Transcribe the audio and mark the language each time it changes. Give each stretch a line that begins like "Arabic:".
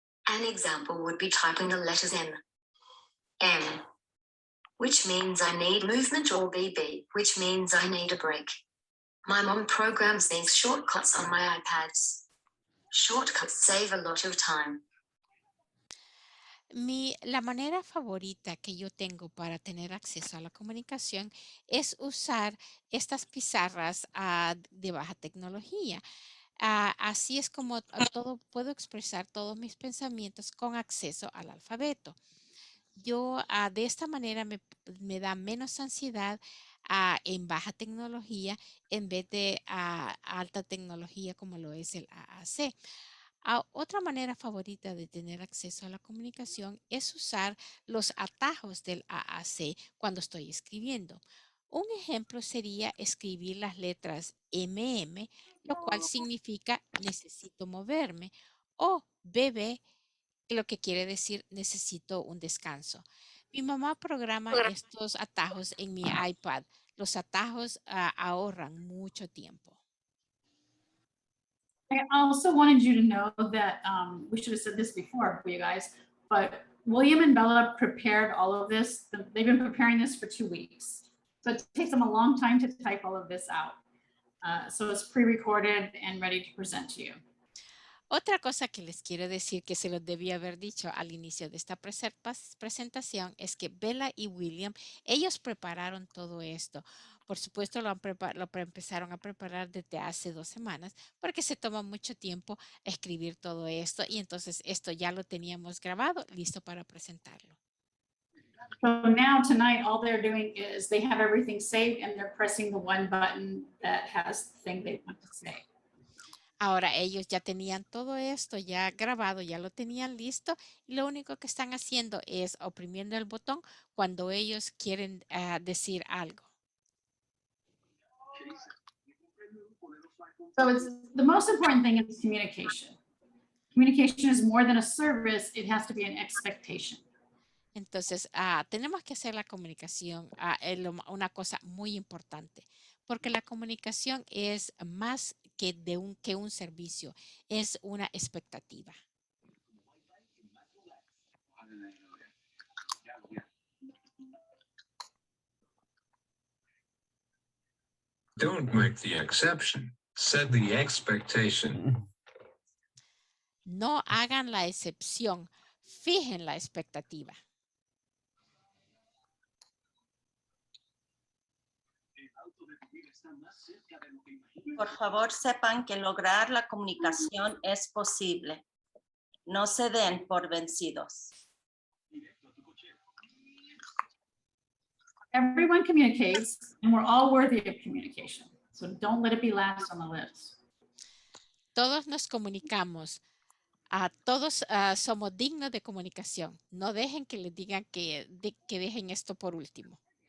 English: An example would be typing the letters M, which means I need movement, or BB, which means I need a break. My mom programs these shortcuts on my iPads. Shortcuts save a lot of time.
Spanish: La manera favorita que yo tengo para tener acceso a la comunicación es usar estas pizarras de baja tecnología. Así es como puedo expresar todos mis pensamientos con acceso al alfabeto. Yo de esta manera me da menos ansiedad en baja tecnología en vez de alta tecnología como lo es el AAC. Otra manera favorita de tener acceso a la comunicación es usar los atajos del AAC cuando estoy escribiendo. Un ejemplo sería escribir las letras MM, lo cual significa necesito moverme, o BB, lo que quiere decir necesito un descanso. Mi mamá programa estos atajos en mi iPad. Los atajos ahorran mucho tiempo.
English: I also wanted you to know that we should have said this before for you guys, but William and Bella prepared all of this. They've been preparing this for 2 weeks. So it takes them a long time to type all of this out. So it's pre-recorded and ready to present to you.
Spanish: Otra cosa que les quiero decir que se los debía haber dicho al inicio de esta presentación es que Bella y William, ellos prepararon todo esto. Por supuesto, lo empezaron a preparar desde hace 2 semanas porque se toma mucho tiempo escribir todo esto y entonces esto ya lo teníamos grabado, listo para presentarlo.
English: So now tonight, all they're doing is they have everything saved and they're pressing the one button that has the thing they want to say.
Spanish: Ahora ellos ya tenían todo esto ya grabado, ya lo tenían listo y lo único que están haciendo es oprimiendo el botón cuando ellos quieren decir algo.
English: So it's the most important thing is communication. Communication is more than a service, it has to be an expectation.
Spanish: Entonces, tenemos que hacer la comunicación una cosa muy importante, porque la comunicación es más que un servicio, es una expectativa.
English: Don't make the exception, set the expectation.
Spanish: No hagan la excepción, fijen la expectativa. Por favor, sepan que lograr la comunicación es posible. No se den por vencidos.
English: Everyone communicates and we're all worthy of communication. So don't let it be last on the list.
Spanish: Todos nos comunicamos. Todos somos dignos de comunicación. No dejen que les digan que dejen esto por último.